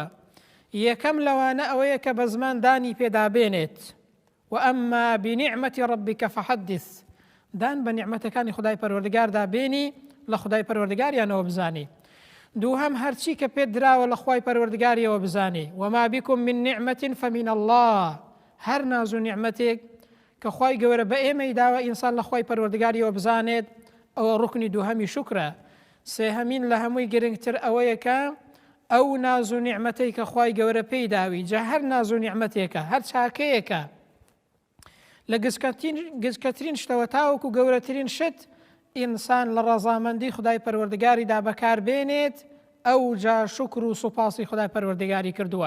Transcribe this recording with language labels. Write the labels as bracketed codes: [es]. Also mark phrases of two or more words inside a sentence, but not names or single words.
[ckb] یەکەم لەوانە ئەوەیە کە بە زمان دانی پێدابێنێت، و [ar] ئەمما بنیعمەتی ڕەبیکە فەحەدیث، [ckb] دان بە نیعمەتەکانی خدای پەروەردگاردا بێنی، لە خدای پەروەردگاریانەوە بزانی. دووهەم هەرچی کە پێت دراوە لە خوای پەروەردگاریەوە بزانی. [ar] وما بكم من نعمة فمن الله، [ckb] هەر ناز و نیعمەتێک کە خوای گەورە بە ئێمەی داوە ئینسان لە خوای پەروەردگاریەوە بزانێت، ئەوە ڕوکنی دووهەمی شکرە. سێهەمین لە هەمووی گرنگتر ئەوەیە کە ئەو ناز و نیعمەتەی کە خوای گەورە پێی داوی، جا هەر ناز و نیعمەتێکە، هەر چاکەیەکە، لە گزکەترین شتەوە تاوەکو گەورەترین شت ئینسان لە ڕەزامەندی خدای پەروەردگاریدا بەکار بێنێت، ئەو جا شکر و سوپاسی خدای پەروەردگاری کردووە.